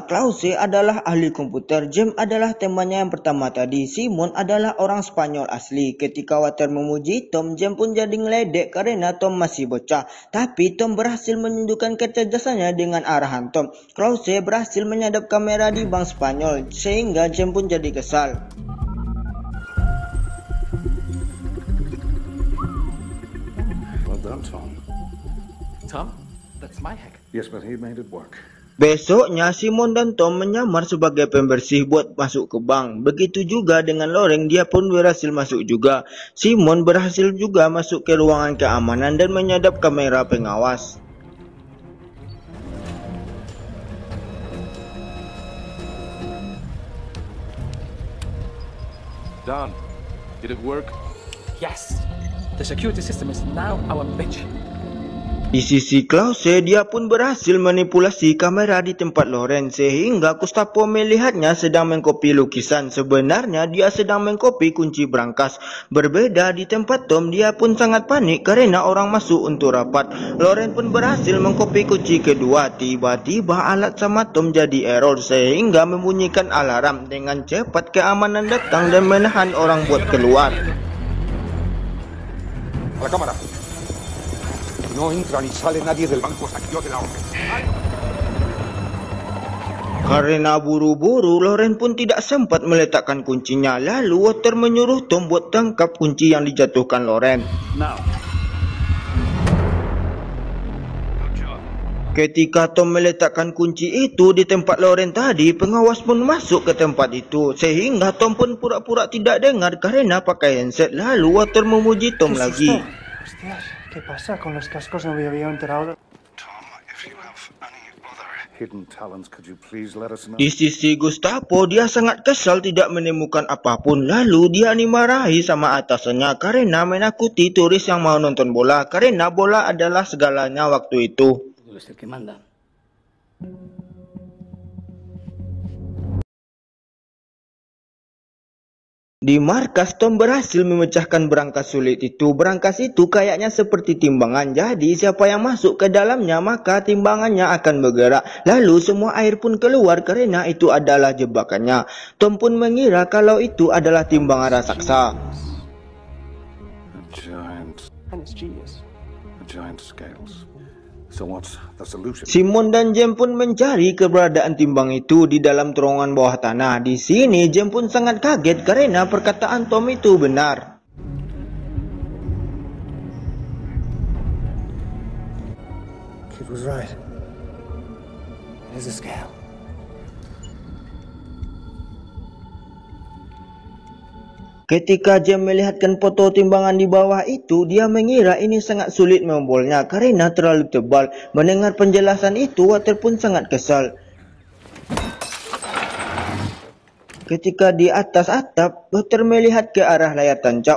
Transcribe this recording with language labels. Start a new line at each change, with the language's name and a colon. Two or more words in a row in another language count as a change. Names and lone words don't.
Indonesian: Klause adalah ahli komputer, James adalah temannya yang pertama tadi, Simon adalah orang Spanyol asli. Ketika Water memuji Tom, James pun jadi ngeledek karena Tom masih bocah. Tapi Tom berhasil menunjukkan kecerdasannya dengan arahan Tom. Klause berhasil menyadap kamera di bank Spanyol, sehingga James pun jadi kesal.
English: Well done, Tom. Tom? That's my hack. Yes, but he made it work.
Indonesian: Besoknya, Simon dan Tom menyamar sebagai pembersih buat masuk ke bank. Begitu juga dengan Loren, dia pun berhasil masuk juga. Simon berhasil juga masuk ke ruangan keamanan dan menyadap kamera pengawas.
English: Don, did it work? Yes. The security system is now our bitch.
Indonesian: Di sisi Klause, dia pun berhasil manipulasi kamera di tempat Loren sehingga Gustavo melihatnya sedang mengkopi lukisan. Sebenarnya dia sedang mengkopi kunci brankas. Berbeda di tempat Tom, dia pun sangat panik karena orang masuk untuk rapat. Loren pun berhasil mengkopi kunci kedua. Tiba-tiba alat sama Tom jadi error sehingga membunyikan alarm. Dengan cepat keamanan datang dan menahan orang buat keluar.
Spanish: A la cámara. No entra ni sale nadie del banco hasta que yo te la orden.
Indonesian: Karena buru-buru, Loren pun tidak sempat meletakkan kuncinya. Lalu Walter menyuruh Tom buat tangkap kunci yang dijatuhkan Loren. Ketika Tom meletakkan kunci itu di tempat Loren tadi, pengawas pun masuk ke tempat itu. Sehingga Tom pun pura-pura tidak dengar karena pakai handset. Lalu Walter memuji Tom lagi.
Spanish: Hostias, ¿qué pasa con los cascos? No me había enterado.
English: Tom, if you have any other hidden talents, could you please let us know?
Indonesian: Di sisi Gustavo, dia sangat kesal tidak menemukan apapun. Lalu dia dimarahi sama atasannya karena menakuti turis yang mau nonton bola. Karena bola adalah segalanya waktu itu.
Spanish: Tú eres el que manda.
Indonesian: Di markas, Tom berhasil memecahkan brankas sulit itu. Brankas itu kayaknya seperti timbangan. Jadi siapa yang masuk ke dalamnya maka timbangannya akan bergerak. Lalu semua air pun keluar karena itu adalah jebakannya. Tom pun mengira kalau itu adalah timbangan raksasa.
English: A giant, And it's genius. giant scales. So what's the solution?
Indonesian: Simon dan James pun mencari keberadaan timbang itu di dalam terowongan bawah tanah. Di sini James pun sangat kaget karena perkataan Tom itu benar.
English: Kid was right. It is a scale.
Indonesian: Ketika James melihatkan foto timbangan di bawah itu, dia mengira ini sangat sulit membolnya karena terlalu tebal. Mendengar penjelasan itu, Walter pun sangat kesal. Ketika di atas atap, Walter melihat ke arah layar tancap.